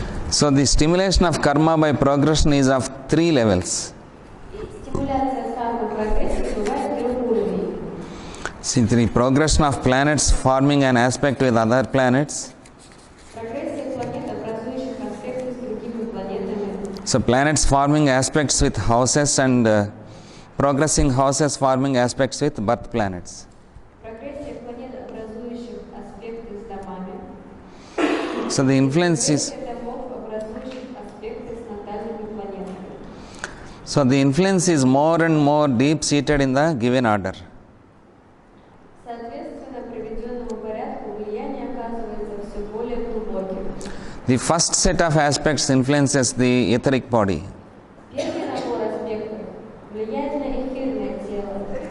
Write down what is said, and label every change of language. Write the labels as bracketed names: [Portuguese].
[English] So, the stimulation of karma by progression is of 3 levels. [Russian] И стимуляция кармы прогрессии бывает 3 уровней. [English] See, the progression of planets forming an aspect with other planets. [Russian] Прогрессия планет, образующих аспекты с другими планетами. [English] So, planets forming aspects with houses and progressing houses forming aspects with birth planets. [Russian] Прогрессия планет, образующих аспекты с домами. [English] So, the influence is. [Russian] Прогрессия домов, образующих аспекты с натальными планетами. [English] So, the influence is more and more deep seated in the given order. [Russian] Соответственно, приведенному порядку влияние оказывается все более глубоким. [English] The first set of aspects influences the etheric body. [Russian] Первый набор аспектов влияет на эфирное тело.